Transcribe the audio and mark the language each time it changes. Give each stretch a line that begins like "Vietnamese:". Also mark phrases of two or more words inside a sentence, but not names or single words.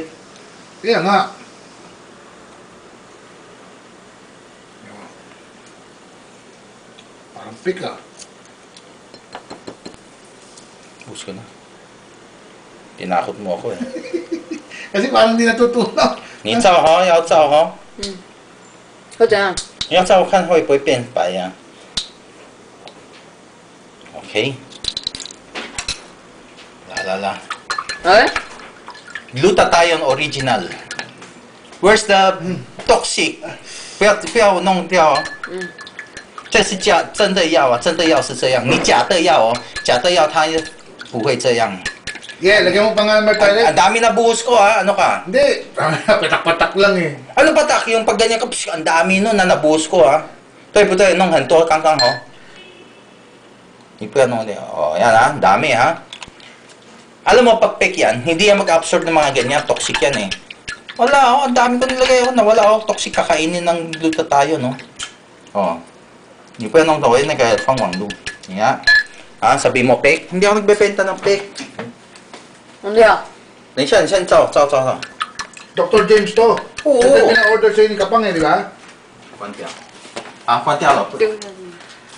Filipino: Kaya nga. Parang fake ah. Bus ko na. Tinakot mo ako eh. Kasi parang hindi natutunaw.
Chinese: 你照好，要照好。或怎样？要照看会不会变白呀、OK。啦。哎，
English: Glutathione original. Where's the toxic?
Chinese: 不要弄掉哦。这是真的药啊，真的药是这样。你假的药哦，假的药它不会这样。
English: Yeah,
Filipino: lagyan mo pa nga ng martilet. Ang dami na buhos ko ha, ano ka? Hindi, patak-patak lang eh. Ano patak? Yung pag ganyan ka, ang dami nun na nabuhos ko ha.
Chinese: 对不对？弄很多刚刚好。你不要弄掉。
Filipino: 哦，yan ha, dami ha. Alam mo, pag fake yan, hindi yan mag-absorb ng mga ganyan. Toxic yan eh. Wala oh, ang dami ko nilagay ako na wala oh. Toxic kakainin ng glutathione no. Oh.
Chinese: 你不要弄到我那个放网路。你啊，
Filipino: sabi mo fake? Hindi ako nagbebenta ng fake.
Chinese: 弄掉。等一下，你先照。
Filipino: Dr. James to. Oo. Ito yung pina-order sa'yo ni Kapang eh, di ba?
Chinese: 关掉。啊，关掉了。丢下去。